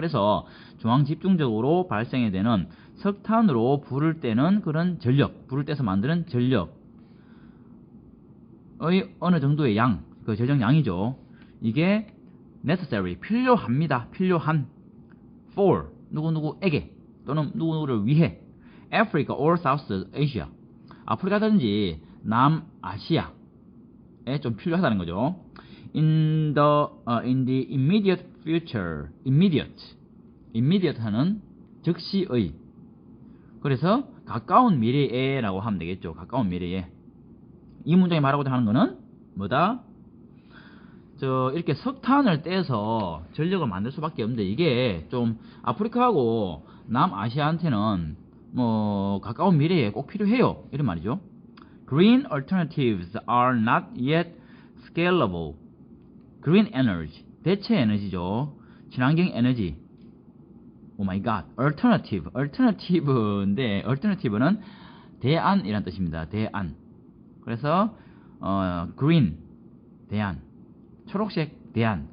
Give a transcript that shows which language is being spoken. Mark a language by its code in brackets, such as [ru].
[ko] 그래서 중앙 집중적으로 발생이 되는 석탄으로 불을 떼는 그런 전력, 불을 떼서 만드는 전력의 어느 정도의 양, 그 전력량이죠. 이게 necessary, 필요합니다. 필요한. for, 누구누구에게, 또는 누구누구를 위해. Africa or South Asia, 아프리카든지 남아시아에 좀 필요하다는 거죠. [en] In the immediate future, immediate [ko] 하는 즉시의. 그래서 가까운 미래에 라고 하면 되겠죠. 가까운 미래에. 이 문장이 말하고자 하는 거는 뭐다? 이렇게 석탄을 떼서 전력을 만들 수밖에 없는데, 이게 좀 아프리카하고 남아시아한테는 뭐 가까운 미래에 꼭 필요해요, 이런 말이죠. [en] Green alternatives are not yet scalable. [ko] Green energy, 대체 에너지죠. 친환경 에너지. 오 마이 갓. alternative인데, alternative는 대안이란 뜻입니다. 대안. 그래서 green, 대안, 초록색 대안.